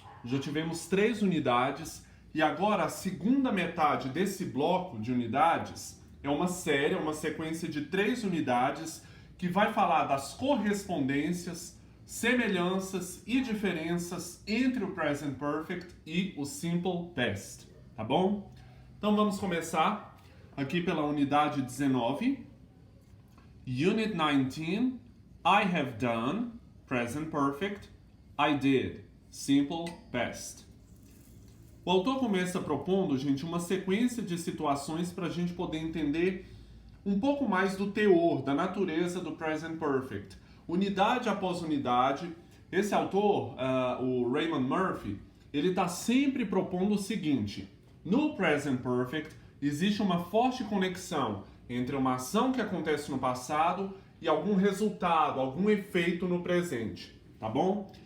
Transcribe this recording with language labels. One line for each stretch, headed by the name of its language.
Portuguese: Já tivemos 3 unidades e agora a segunda metade desse bloco de unidades é uma série, uma sequência de 3 unidades que vai falar das correspondências, semelhanças e diferenças entre o Present Perfect e o Simple Past, tá bom? Então vamos começar aqui pela unidade 19.
English: Unit 19, I have done, present perfect, I did, simple past.
Portuguese: O autor começa propondo, gente, uma sequência de situações para a gente poder entender um pouco mais do teor, da natureza do present perfect. Unidade após unidade, esse autor, o Raymond Murphy, ele está sempre propondo o seguinte: no present perfect, existe uma forte conexão entre uma ação que acontece no passado e algum resultado, algum efeito no presente, tá bom?